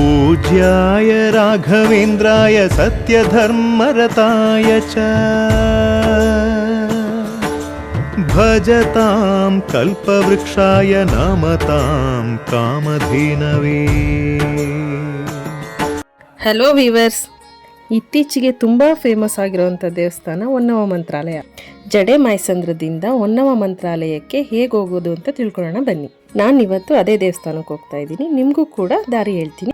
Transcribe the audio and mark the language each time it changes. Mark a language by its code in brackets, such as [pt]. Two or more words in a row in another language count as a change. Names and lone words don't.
[sa] पूज्याय राघवेन्द्राय सत्यधर्मरताय च भजतां कल्पवृक्षाय नमतां कामधेनवे। [en] hello viewers, [kn] ಇತ್ತೀಚೆಗೆ ತುಂಬ ಫೇಮಸ್ ಆಗಿರುವಂಥ ದೇವಸ್ಥಾನ ಹೊನ್ನವ ಮಂತ್ರಾಲಯ. ಜಡೆ ಮಾಯಸಂದ್ರದಿಂದ ಹೊನ್ನವ ಮಂತ್ರಾಲಯಕ್ಕೆ ಹೇಗೆ ಹೋಗೋದು ಅಂತ ತಿಳ್ಕೊಳ್ಳೋಣ ಬನ್ನಿ. ನಾನು ಇವತ್ತು ಅದೇ ದೇವಸ್ಥಾನಕ್ಕೆ ಹೋಗ್ತಾ ಇದ್ದೀನಿ, ನಿಮಗೂ ಕೂಡ ದಾರಿ ಹೇಳ್ತೀನಿ.